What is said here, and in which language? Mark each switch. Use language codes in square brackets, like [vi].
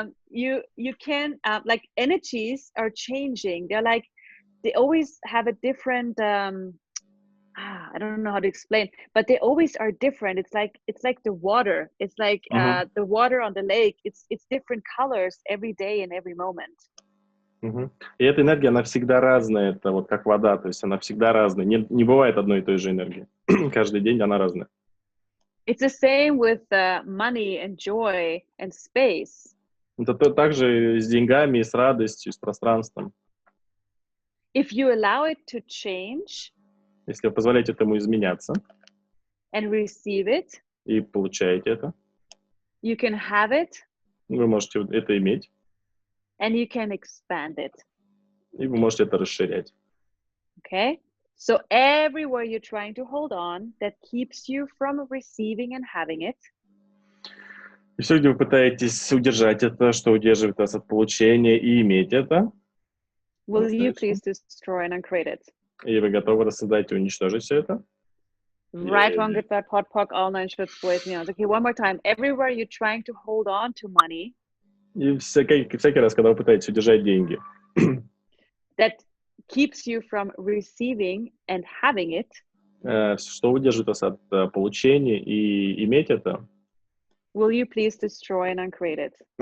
[en] You can like energies are changing. They're like they always have a different. I don't know how to explain, but they always are different. It's like the water. It's like the water on the lake. It's different colors every day and every moment. [ru] И эта энергия, она всегда разная. Это вот как вода, то есть она всегда разная. Не бывает одной и той же энергии. Каждый день она разная. [en] It's the same with money and joy and space. [ru] Это также с деньгами, с радостью, с пространством. [en] If you allow it to change, [ru] если вы позволяете этому изменяться, [en] and receive it, [ru] и получаете это, [en] you can have it, [ru] вы можете это иметь, [en] and you can expand it. [ru] И вы можете это расширять. [en] Okay? So everywhere you're trying to hold on that keeps you from receiving and having it. [ru] И все, где вы пытаетесь удержать это, что удерживает вас от получения и иметь это, [en] will you [ru] по-настоящему, [en] please destroy and uncreate it? [ru] и вы готовы рассоздать и уничтожить все это. [en] Right, Yeah. wrong, good, bad, pot, pock, all nine shorts, boys, neons. Okay, one more time. Everywhere you're trying to hold on to money [ru] И всякий раз, когда вы пытаетесь удержать деньги, [en] that keeps you from receiving and having it, [ru] что удержит вас от получения и иметь это, [en] will you please destroy and uncreate it?